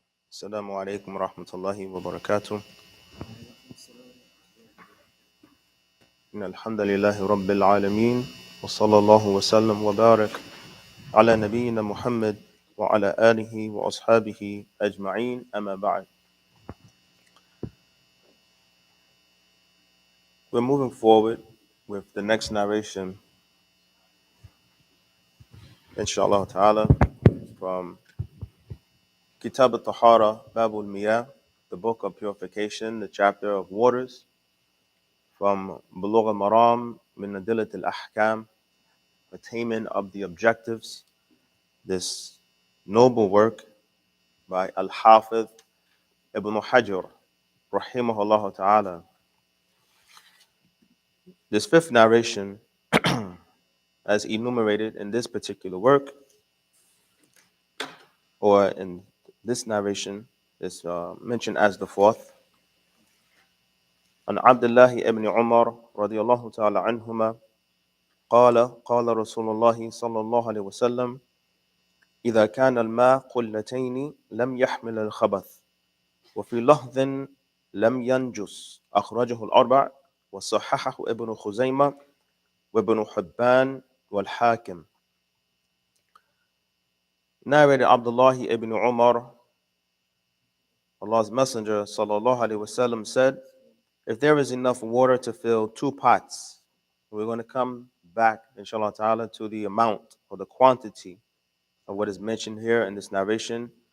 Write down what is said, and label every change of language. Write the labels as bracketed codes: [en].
[ar] السلام عليكم ورحمة الله وبركاته. إن الحمد لله رب العالمين، وصلى الله وسلم وبارك على نبينا محمد وعلى آله وأصحابه أجمعين. أما بعد. [en] We're moving forward with the next narration, inshallah ta'ala, from Kitab al-Tahara, Babul Miyah, the book of purification, the chapter of waters, from Bulug Maram, min Adilat al-Ahkam, attainment of the objectives, this noble work by Al-Hafiz Ibn Hajar, rahimahullah ta'ala. This fifth narration, as enumerated in this particular work, or in this narration, is mentioned as the fourth. [ar] عن عبد الله ابن عمر رضي الله تعالى عنهما قال قال رسول الله صلى الله عليه وسلم إذا كان الماء قلتين لم يحمل الخبث وفي لفظ لم ينجس أخرجه الأربع وصححه ابن خزيمة وابن حبان والحاكم. [en] Narrated Abdullah ibn Umar, Allah's Messenger sallallahu alaihi wasallam said, if there is enough water to fill two pots, we're going to come back, inshallah ta'ala, to the amount or the quantity of what is mentioned here in this narration.